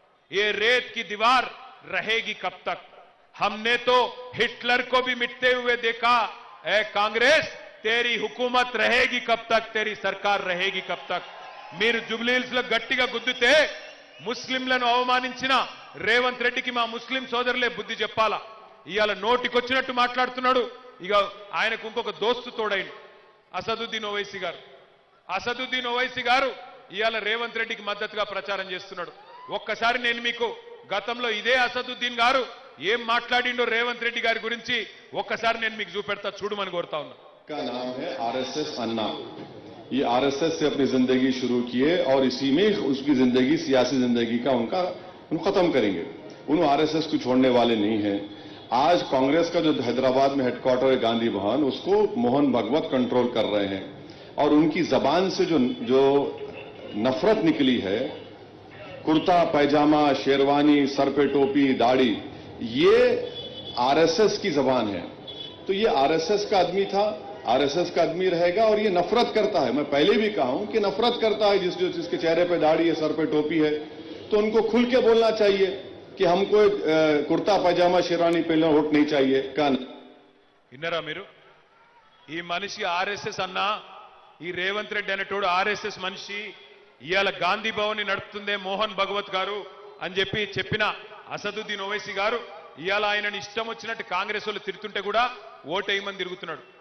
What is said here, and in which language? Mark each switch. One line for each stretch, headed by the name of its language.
Hindi: ये रेत की दीवार रहेगी कब तक? हमने तो हिटलर को भी मिटते हुए देखा. ए कांग्रेस, तेरी हुकूमत रहेगी कब तक? तेरी सरकार रहेगी कब तक?
Telugu: మీరు జుబ్లీహిల్స్ లో గట్టిగా గుద్దితే ముస్లింలను అవమానించిన రేవంత్ రెడ్డికి మా ముస్లిం సోదరులే బుద్ధి చెప్పాలా. ఇవాళ నోటికొచ్చినట్టు మాట్లాడుతున్నాడు. ఇక ఆయనకు ఇంకొక దోస్తు తోడైంది అసదుద్దీన్ ఓవైసీ గారు. అసదుద్దీన్ ఓవైసీ గారు ఇవాళ రేవంత్ రెడ్డికి మద్దతుగా ప్రచారం చేస్తున్నాడు. ఒక్కసారి నేను మీకు గతంలో ఇదే అసదుద్దీన్ గారు ఏం మాట్లాడిండో రేవంత్ రెడ్డి గారి గురించి ఒక్కసారి నేను మీకు చూపెడతా, చూడమని కోరుతా ఉన్నా.
Hindi: का नाम है आरएसएस अन्ना। ये आरएसएस से अपनी जिंदगी शुरू किए और इसी में उसकी जिंदगी सियासी जिंदगी का उनका खत्म करेंगे। उन आरएसएस को छोड़ने वाले नहीं हैं। आज कांग्रेस का जो हैदराबाद में हेडक्वार्टर है गांधी भवन, उसको मोहन भागवत कंट्रोल कर रहे हैं और उनकी जबान से जो नफरत निकली है, कुर्ता पैजामा शेरवानी सर पे टोपी दाढ़ी, ये आरएसएस की जबान है। तो ये आरएसएस का आदमी था, आरएसएस का आदमी रहेगा और ये नफरत करता है। मैं पहले भी कहा हूं कि नफरत करता है जिसके चेहरे पे दाढ़ी है सर पे टोपी है, तो उनको खुल के बोलना चाहिए कि हमको कुर्ता पैजामा शेरवानी पहनना वोट नहीं चाहिए।
Telugu: విన్నారా మీరు? ఈ మనిషి ఆర్ఎస్ఎస్ అన్నా, ఈ రేవంత్ రెడ్డి అనేటోడు ఆర్ఎస్ఎస్ మనిషి, ఇవాళ గాంధీ భవన్ ని నడుపుతుందే మోహన్ భగవత్ గారు అని చెప్పిన అసదుద్దీన్ ఓవైసీ గారు ఇవాళ ఆయనని ఇష్టం వచ్చినట్టు కాంగ్రెస్ వాళ్ళు తిరుగుతుంటే కూడా ఓటేయమని తిరుగుతున్నాడు.